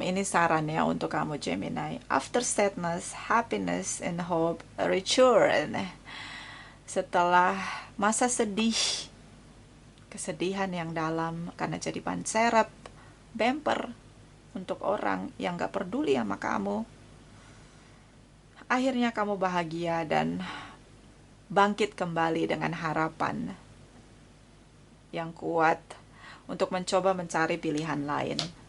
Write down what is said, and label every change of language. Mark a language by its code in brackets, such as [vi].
[id] Ini sarannya untuk kamu Gemini. [en] After sadness, happiness and hope return. [id] Setelah masa sedih, kesedihan yang dalam karena jadi ban serep, bemper untuk orang yang gak peduli sama kamu, akhirnya kamu bahagia dan bangkit kembali dengan harapan yang kuat untuk mencoba mencari pilihan lain.